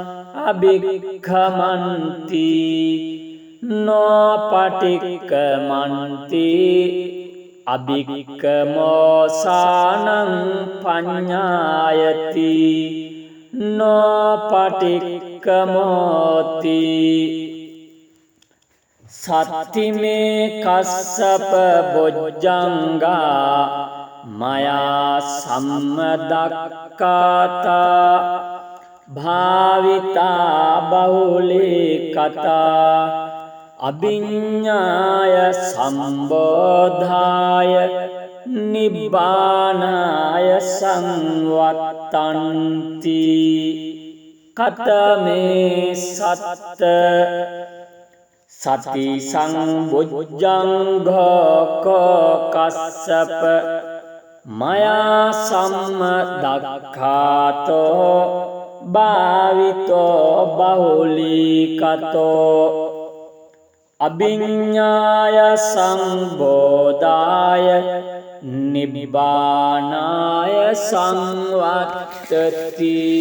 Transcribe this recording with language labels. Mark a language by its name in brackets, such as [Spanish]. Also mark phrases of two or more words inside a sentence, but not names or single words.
[Pali] අභික්ඛමන්ති නොපටික්ඛමන්ති අභික්ඛමෝසානං පඤ්ඤායති නොපටික්ඛමෝති සත්තිමේ කස්සප බොජ්ජංගා මයා සම්මදක්ඛාතා භාවිතා බහුලේ කතා අභිඤ්ඤාය සම්බෝධාය නිබ්බානාය සංවත්තන්ති කතමේ සත්ත සති සංබොජ්ජංඝෝ කස්සප මයා සම්මදක්ඛාතෝ භාවිතෝ බහුලීකතෝ අභිඤ්ඤාය සංබෝධාය නිබ්බානාය සංවත්තති